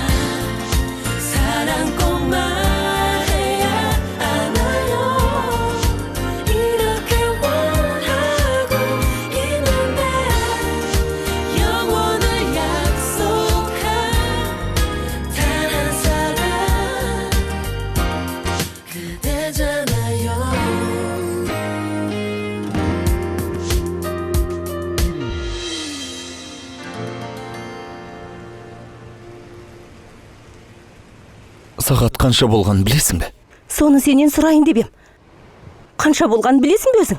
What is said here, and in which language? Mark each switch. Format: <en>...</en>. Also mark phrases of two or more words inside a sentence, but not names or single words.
<ko>사랑 꼭 말해야 하나요 이렇게 원하고 있는데 영원을 약속한 단 한 사람 그대잖아요</ko> <kk>Сағат қанша болған білесің бе? Соны сенен сұрайын деп ем. Қанша болған білесің бе өзің?</kk>